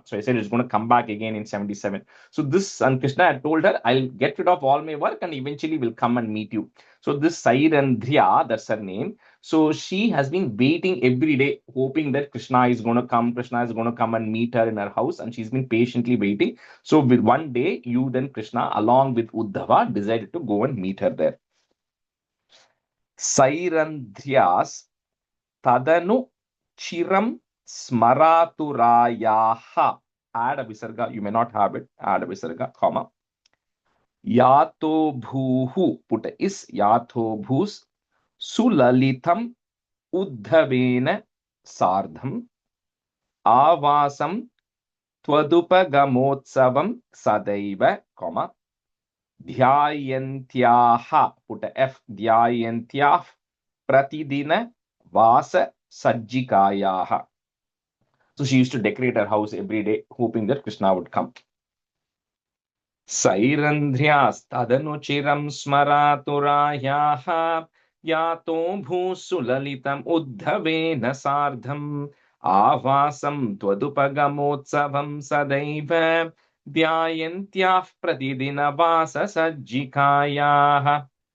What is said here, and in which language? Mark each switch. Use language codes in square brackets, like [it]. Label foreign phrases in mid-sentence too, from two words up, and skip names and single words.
[en] So I said it's going to come back again in 77. So this, and Krishna had told her, I'll get rid of all my work and eventually will come and meet you. So this Sairandhya, that's her name. So she has been waiting every day, hoping that Krishna is going to come and meet her in her house, and she's been patiently waiting. So with one day, Krishna, along with Uddhava, decided to go and meet her there. [sa] Sairandhryas tadanu chiram smaraturayaha. [en] Add a visarga, you may not have it. Add a visarga, comma. [sa] Yato bhuhu, [en] put a is, [sa] yato bhus sulalitam uddhavena sardham avasam twadupagamotsvam sadaiva, comma, dhyayantyah, [en] put a F, [sa] dhyayantyah pratidina vasa sajjikayaha. [en] So she used to decorate her house every day, hoping that Krishna would come. [sa] Sairandhryastadanuchiram smaraturayaha yato bhusulalitam uddhavena sardham avasam twadupagamotsvam sadaiva dhyayantyah pratidina vasa sajjikayaha.